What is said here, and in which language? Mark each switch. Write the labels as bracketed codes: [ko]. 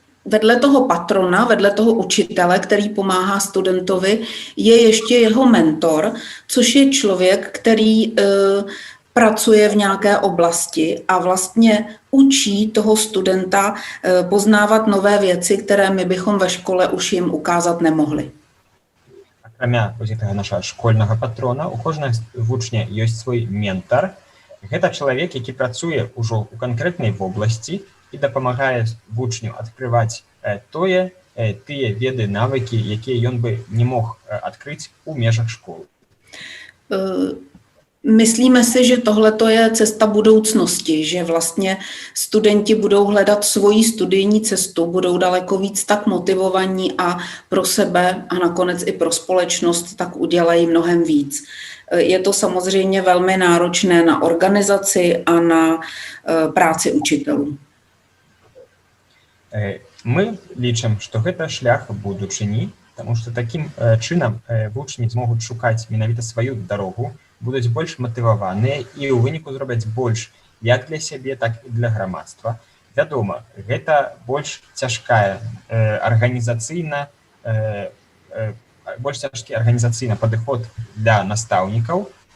[cs] Vedle toho patrona, vedle toho učitele, který pomáhá studentovi, je ještě jeho mentor, což je člověk, který pracuje v nějaké oblasti a vlastně učí toho studenta poznávat nové věci, které my bychom ve škole už jim ukázat nemohli. [be] Акрамя гэтага нашага школьнага патрона, у кожнага вучня ёсць свой ментар. Гэта чалавек, які працуе ўжо ў канкрэтнай вобласці і дапамагае вучню адкрываць тыя веды, навыкі, якія ён бы не мог адкрыць у межах школы. [cs] Myslíme si, že tohleto je cesta budoucnosti, že vlastně studenti budou hledat svoji studijní cestu, budou daleko víc tak motivovaní a pro sebe a nakonec i pro společnost tak udělají mnohem víc. Je to samozřejmě velmi náročné na organizaci a na práci učitelů. [be] Мы лічым, што гэта шлях будучыні, таму што такім чынам вучні змогуць шукаць менавіта сваю дарогу, будуць больш матываваныя і ў выніку зробяць больш як для сябе, так і для грамадства. Вядома, гэта больш цяжкая арганізацыйна, больш цяжкі арганізацыйны падыход для настаўнікаў.